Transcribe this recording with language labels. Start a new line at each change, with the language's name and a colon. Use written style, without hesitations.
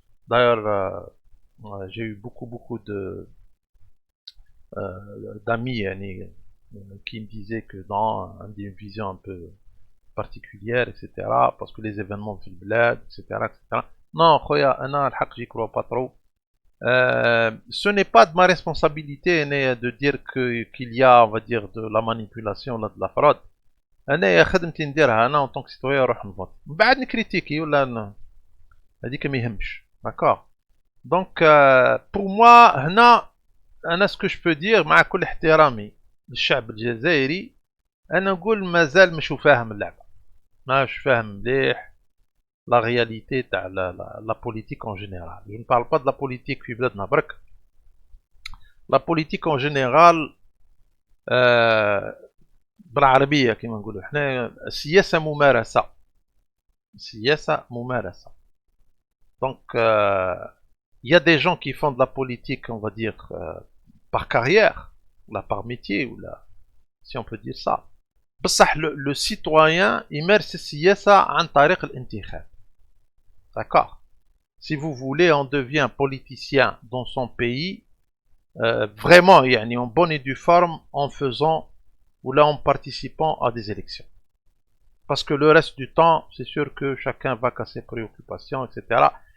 French: D'ailleurs j'ai eu beaucoup de d'amis يعني, qui me disaient que dans une vision un peu particulière, etc. Parce que les événements
Arabic: في البلاد,
French: etc. etc. Non,
Arabic: خويا أنا الحق
French: j'y crois pas trop. Ce n'est pas de ma responsabilité de dire qu'il y a, on va dire, de la manipulation, de la fraude.
Arabic: أنا خدمتي نديرها أنا
French: en tant que citoyen
Arabic: نروح نفوت. من بعد نكريتيكي ولا هذيك ما يهمش.
French: D'accord. Donc pour moi
Arabic: هنا أنا
French: ce que je peux dire
Arabic: مع كل احترامي للشعب الجزائري أنا نقول مازال مش فاهم اللعبة. ماش فاهم مليح
French: la réalité
Arabic: تاع
French: la politique en général. Je ne parle pas de la politique
Arabic: في بلادنا برك.
French: La politique en général
Arabic: بالعربية كما نقولوا احنا السياسة ممارسة. السياسة ممارسة.
French: Donc il y a des gens qui font de la politique, on va dire, par carrière, là par métier, ou là, si on peut dire ça.
Arabic: بصح
French: le citoyen
Arabic: يمارس السياسة عن طريق الانتخاب.
French: D'accord. Si vous voulez, on devient politicien dans son pays, vraiment, yani, en bonne et due forme, en faisant ou là en participant à des élections. Parce que le reste du temps, c'est sûr que chacun va à ses préoccupations, etc.